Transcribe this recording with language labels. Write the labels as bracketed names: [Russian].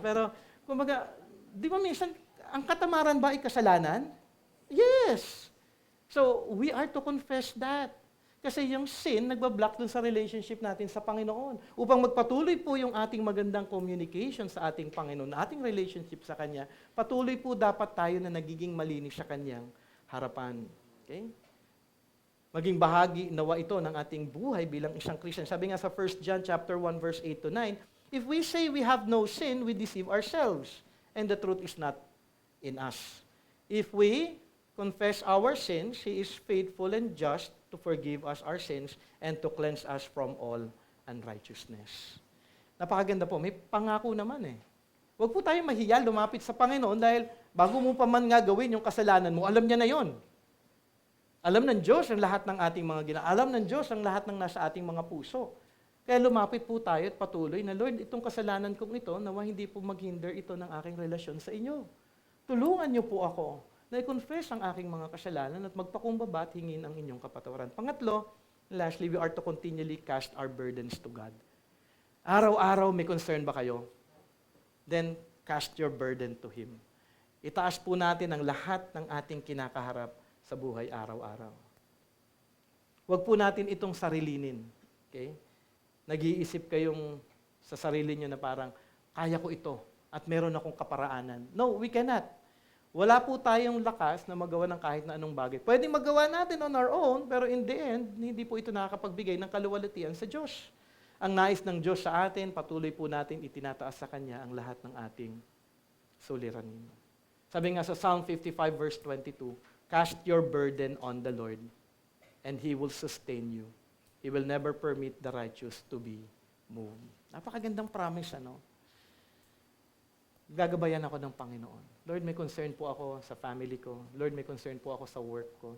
[Filipino] Pero, kumbaga, di ba minsan, ang katamaran ba ay kasalanan? [English] Yes! So, we are to confess that. [Filipino] Kasi yung sin, nagbablock dun sa relationship natin sa Panginoon. Upang magpatuloy po yung ating magandang communication sa ating Panginoon, ating relationship sa Kanya, patuloy po dapat tayo na nagiging malinis sa Kanyang harapan. Okay? Maging bahagi nawa ito ng ating buhay bilang isang Christian. Sabi nga sa 1 John chapter 1 verse 8 to 9, [English] if we say we have no sin, we deceive ourselves, and the truth is not in us. If we confess our sins, He is faithful and just to forgive us our sins and to cleanse us from all unrighteousness. [Filipino] Napakaganda po. May pangako naman eh. Huwag po tayo mahiya lumapit sa Panginoon dahil bago mo pa man nga gawin yung kasalanan mo, alam niya na yon. Alam ng Diyos ang lahat ng ating mga ginagawa. Alam ng Diyos ang lahat ng nasa ating mga puso. Kaya lumapit po tayo at patuloy na, Lord, itong kasalanan kong ito, nawa hindi po maghinder ito ng aking relasyon sa inyo. Tulungan niyo po ako na i-confess ang aking mga kasalanan at magpakumbaba at hingin ang inyong kapatawaran. [English] Pangatlo, lastly, we are to continually cast our burdens to God. [Filipino] Araw-araw may concern ba kayo? [English] Then, cast your burden to Him. [Filipino] Itaas po natin ang lahat ng ating kinakaharap sa buhay araw-araw. Huwag po natin itong sarilinin. Okay? Nag-iisip kayong sa sarili nyo na parang, kaya ko ito at meron akong kaparaanan. [English] No, we cannot. [Filipino] Wala po tayong lakas na magawa ng kahit na anong bagay. Pwedeng magawa natin [English] on our own, [Filipino] pero [English] in the end, [Filipino] hindi po ito nakakapagbigay ng kaluwalhatian sa Diyos. Ang nais ng Diyos sa atin, patuloy po natin itinataas sa Kanya ang lahat ng ating suliranin. Sabi nga sa [English] Psalm 55 verse 22, cast your burden on the Lord, and He will sustain you. He will never permit the righteous to be moved. [Filipino] Napakagandang promise, ano? Gagabayan ako ng Panginoon. Lord, may concern po ako sa family ko. Lord, may concern po ako sa work ko.